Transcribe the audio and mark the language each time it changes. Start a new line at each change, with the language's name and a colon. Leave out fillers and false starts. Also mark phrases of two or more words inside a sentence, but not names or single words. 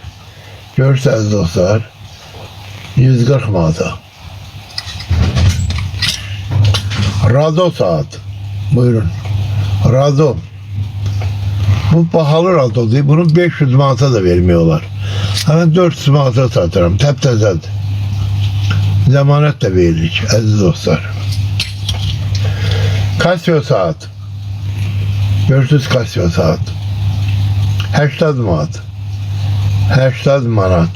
Azerbaijani: Görürseniz dostlar. 140 manata. Rado saat.
Turkish: Buyurun. Rado. Bu pahalı Rado değil. Bunu 500 manata da vermiyorlar. Hemen 400 manata satarım. Təptəzədir.
Azerbaijani: Zəmanət də veririk, əziz dostlar. Casio saat. Görürsünüz Casio saat. 80 manat. 80 manat.